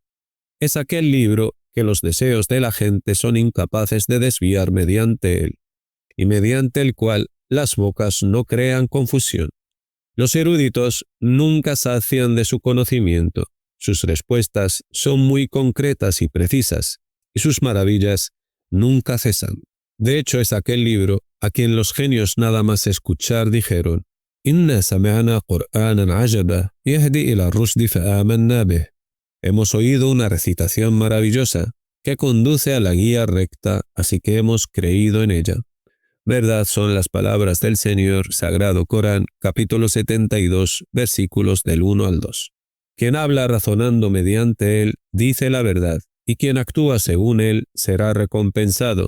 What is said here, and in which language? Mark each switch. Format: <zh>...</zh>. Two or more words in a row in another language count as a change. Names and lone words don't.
<es>Es aquel libro que los deseos de la gente son incapaces de desviar mediante él, y mediante el cual las bocas no crean confusión. Los eruditos nunca sacian de su conocimiento, sus respuestas son muy concretas y precisas, y sus maravillas nunca cesan. De hecho, es aquel libro a quien los genios nada más escuchar dijeron:</es> <ar>«إنا سمعنا قرآنا عجبا يهدي إلى الرشد فآمنا به».</ar> <es>Hemos oído una recitación maravillosa que conduce a la guía recta, así que hemos creído en ella. Verdad son las palabras del Señor, Sagrado Corán, capítulo 72, versículos del 1 al 2. Quien habla razonando mediante él, dice la verdad, y quien actúa según él, será recompensado.</es>